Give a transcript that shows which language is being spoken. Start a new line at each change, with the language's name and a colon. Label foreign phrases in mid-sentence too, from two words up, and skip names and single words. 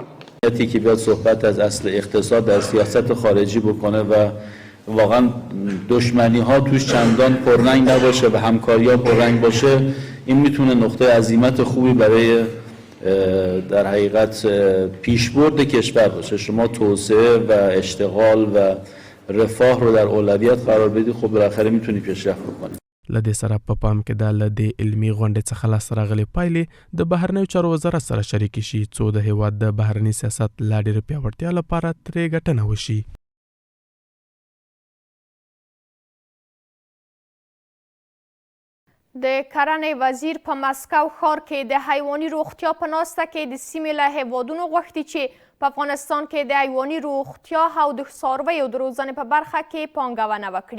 Persian: یکی که بیاد صحبت از اصل اقتصاد از سیاست خارجی بکنه و واقعا دشمنی ها توش چندان پررنگ نباشه و همکاری ها پررنگ باشه، این میتونه نقطه عزیمت خوبی برای در حقیقت پیشبرد کشور باشه. شما توسعه و اشتغال و رفاه رو در اولویت قرار بدی، خب بالاخره میتونی پیشرفت بکنی.
Pashto: لدې سره په پام کې دا لدې علمي غونډې څخه لاسته راغلې پایلې د بهرنیو چارو وزارت سره شریکې شي څو د هیواد د بهرني سیاست لا ډېرې پیاوړتیا لپاره ترې ګټنه وشي. د کرنې وزیر په مسکو ښار کې د حیواني روغتیا په ناسته کې د سیمې له هیوادونو غوښتي چې په افغانستان کې د حیواني روغتیا او د څارویو د روزنې په برخه کې پانګونه وکړي.